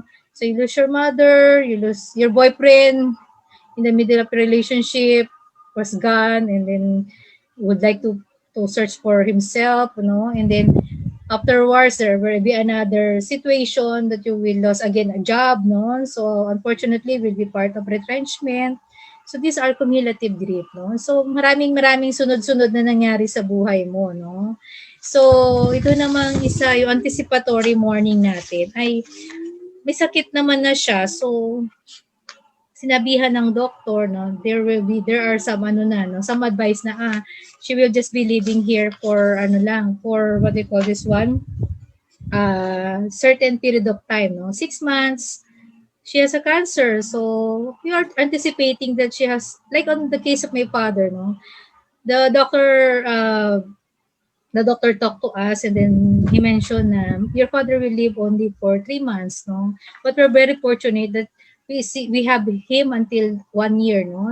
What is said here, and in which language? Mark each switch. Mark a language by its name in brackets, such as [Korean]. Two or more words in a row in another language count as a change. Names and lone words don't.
[English] So you lose your mother, you lose your boyfriend in the middle of a relationship, was gone, and then would like to search for himself, you know, and then afterwards there will be another situation that you will lose again a job, no, so unfortunately will be part of retrenchment. So these are cumulative grief, [Filipino] no, so maraming maraming sunod-sunod na nangyari sa buhay mo, no. So ito namang isa, yung [English] anticipatory mourning [Filipino] natin ay may sakit naman na siya, so sinabihan ng doktor, [English] no, there are some [Filipino] ano na, [English] no, some advice na she will just be living here for [Filipino] ano lang, [English] for what they call this one, certain period of time, no, 6 months. She has a cancer, so we are anticipating that she has, like on the case of my father, no, the doctor the doctor talked to us, and then he mentioned your father will live only for 3 months, no, but we're very fortunate that we have him until 1 year, no.